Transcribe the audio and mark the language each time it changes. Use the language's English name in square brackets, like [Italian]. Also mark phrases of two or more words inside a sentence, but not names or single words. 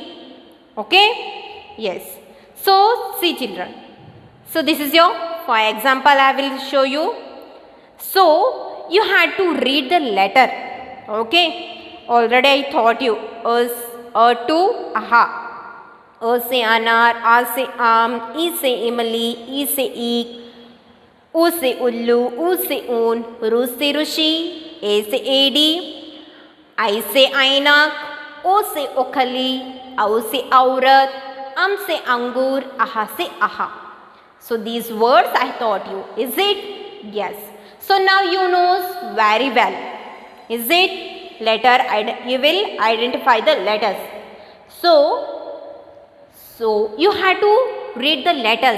[English] Okay, yes. So see children, so this is your, for example I will show you. So you had to read the letter. Okay, already I taught you [Hindi] अ टू अहा, अ से अनार, आ से इ से इमली, ई से ईख, U से उल्लू, ऊ से ऊन, रू से ऋषि, ए से एडी, आई से ऐनक, ओ से ओखली, औ से औरत, अम से अंगूर, आहा से आहा. [English] So these words I taught you. Is it? Yes. So now you know very well. Is it? Letter, you will identify the letters. So you have to read the letters.